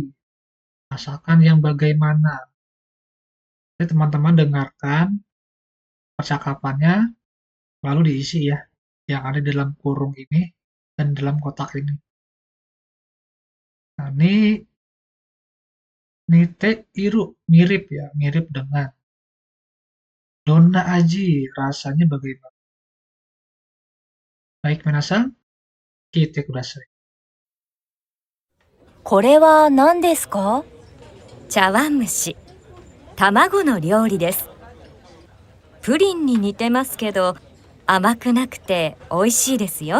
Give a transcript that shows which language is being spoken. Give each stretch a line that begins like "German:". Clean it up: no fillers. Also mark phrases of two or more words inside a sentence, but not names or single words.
Indonesian: Masakan yang bagaimana? Jadi teman-teman dengarkan percakapannya, lalu diisi ya, yang ada di dalam kurung ini dan dalam kotak ini. Nah, ini
Japanese: 似ている,
Indonesian: mirip ya, mirip dengan
Japanese: どんな味,
Indonesian: rasanya bagaimana? Baik,
Japanese: みなさん、聞いてください. これは何ですか？茶碗蒸し、卵の料理です。プリンに似てますけど、甘くなくて美味しいですよ。